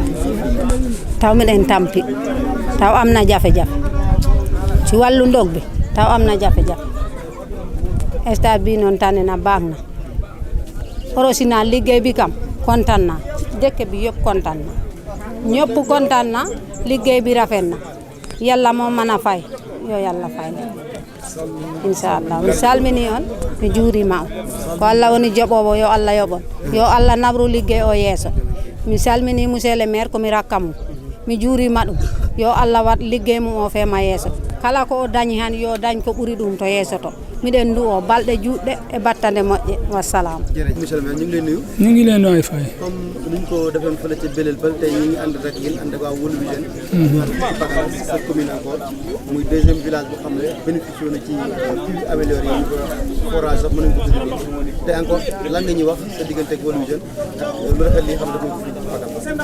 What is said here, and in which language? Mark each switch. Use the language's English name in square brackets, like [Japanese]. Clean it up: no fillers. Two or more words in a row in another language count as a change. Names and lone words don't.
[Wolof] taw mi leen tampi taw am na jafe-jafe ci wàllu ndog bi taw am na jafe-jafe stade bi noonu tànn na baax na orosina liggéey bi kam kontaan na dëkk bi yëpp kontaan na ñëpp kontaan na liggéey bi rafet na yàlla moo mën a fay yo yàlla fay na [Fula] inchallah mi salmini on mi juurima on ko Allah woni joɓoɓo yo Allah yoɓon yo Allah nabru liggey o yeeso mi salmini [French] monsieur le maire [Fula] komi rakka mum mi juurima ɗum yo Allah wat liggey mum o feema yeeso kala ko o dañi han yo dañ ko ɓuri ɗum to yeesoto miɗen du o balɗe juɗɗe e battande moƴƴe wassalam. [Wolof] jërëjëf [French] monsieur le maire [Wolof] ñu ngi lay nuyu. ñu ngi leen nooy fay. comme ni ñu ko defoon fële ca Belel Bal tey ñu ngi ànd rek yéen ànd ak waa World Vision. ñu ànd ci Pakala sa commune encore muy [French] deuxième village [Wolof] boo xam ne bénéficié na ci [French] puits amélioré [Wolof] yi forage sax mën nañu ko tuddee te encore lan nga ñuy wax sa diggante ak World Vision ak lu rafet li xam ne dafa ko fi ci Pakala.